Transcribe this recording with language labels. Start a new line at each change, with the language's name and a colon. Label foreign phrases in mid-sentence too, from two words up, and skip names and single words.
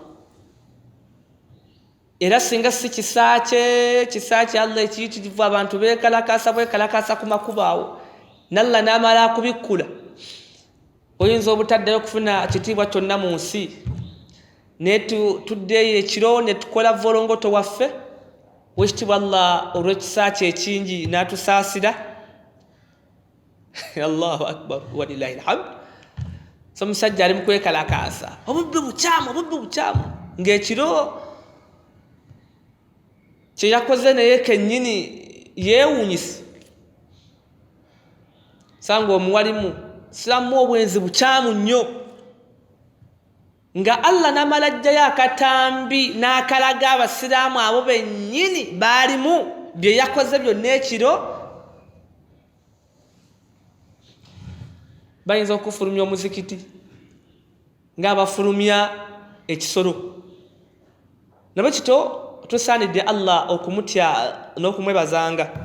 Ganda: Era singa si kisa kye Allah ekiyitirivu abantu beekalakaasa ku makubo awo n'Allah n'amala akubikkula, oyinza obutaddayo kufuna kitiibwa kyonna mu nsi. Naye tuddeyo ekiro ne tukola volongoto waffe. Wekitibwa Allah olw'ekisa kye ekingi n'atusaasira.
Arabic: Allahu akbar walillahi alhamd.
Ganda: So musajja ali mu kwekalakaasa obubbi bukyamu ng'ekiro kye yakoze naye kennyini yeewuunyisa. sanga omuwalimu siramu obwenzi bukyamu nnyo nga Allah namala ajjayo akatambi n'akalaga abasiraamu abo bennyini baalimu bye yakoze byonna ekiro bayinza okufulumya omuzikiti ng'abafulumya ekisolo nabwe kito tusaanidde Allah okumutya n'okumwebazanga